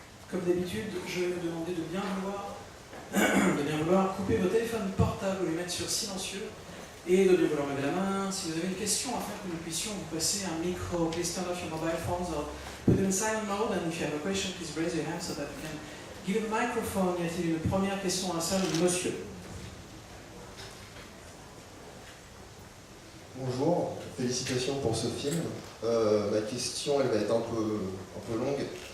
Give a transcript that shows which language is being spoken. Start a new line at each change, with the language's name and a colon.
French: Comme d'habitude, je vais vous demander de bien vouloir couper vos téléphones portables ou les mettre sur silencieux et de bien vouloir lever la main si vous avez une question afin que nous puissions vous passer un micro.
English: Please turn off your mobile phones or put it in silent mode, and if you have a question, please raise your hand so that we can give a microphone.
French: Y a-t-il une première question à la salle, monsieur? Bonjour, félicitations pour ce film. Ma question, elle va être un peu longue.